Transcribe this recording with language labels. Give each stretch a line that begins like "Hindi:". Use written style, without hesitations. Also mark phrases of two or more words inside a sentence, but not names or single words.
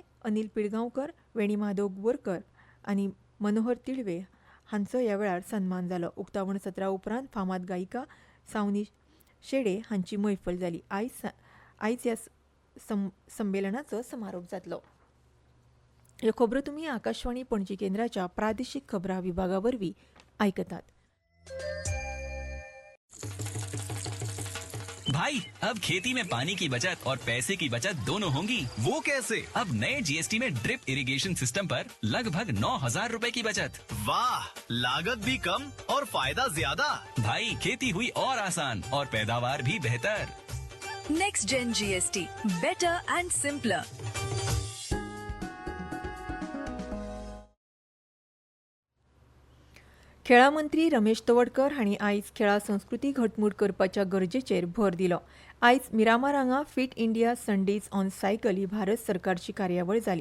Konkani: अनिल पिळगांवकर, वेणी माधव बोरकर आनी मनोहर तिळवे हांचो ह्या वेळार सन्मान जालो. उक्तावण सत्रा उपरांत फामाद गायिका सावनी शेडे हांची मैफल जाली. आयज ह्या संमेलनाचो समारोप जातलो. ह्यो खबरो तुमी आकाशवाणी पणजी केंद्राच्या प्रादेशीक खबरां विभागा वरवीं आयकतात.
Hindi: भाई अब खेती में पानी की बचत और पैसे की बचत दोनों होंगी। वो कैसे? अब नए जीएसटी में
English: drip irrigation system
Hindi: पर लगभग 9,000 रुपए की बचत। वाह, लागत भी कम और फायदा ज्यादा। भाई खेती हुई और आसान और पैदावार भी बेहतर।
English: Next Gen GST, better and simpler.
Konkani: खेळा मंत्री रमेश तवडकर हांणी आयज खेळा संस्कृती घटमूट करपाच्या गरजेचेर भर दिलो. आयज मिरामार हांगा फिट इंडिया संडेज ऑन सायकल ही भारत सरकारची कार्यावळ जाली.